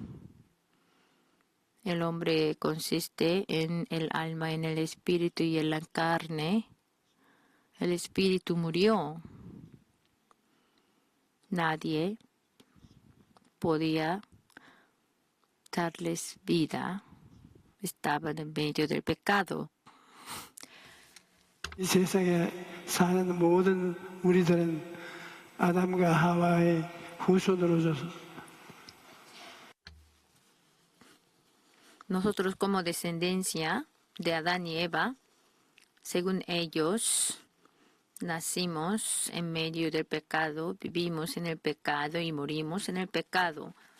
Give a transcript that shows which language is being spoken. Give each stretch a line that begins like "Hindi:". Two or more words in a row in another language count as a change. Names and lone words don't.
Spanish: El hombre consiste en el alma, en el espíritu y en la carne. El espíritu murió. Nadie podía darles vida. Estaban en medio del pecado.
Korean: 이 세상에 사는 모든 우리들은 아담과 하와의 후손으로서
Spanish: Nosotros, como descendencia de Adán y Eva, según ellos, nacimos en medio del pecado, vivimos en el pecado y morimos en el pecado.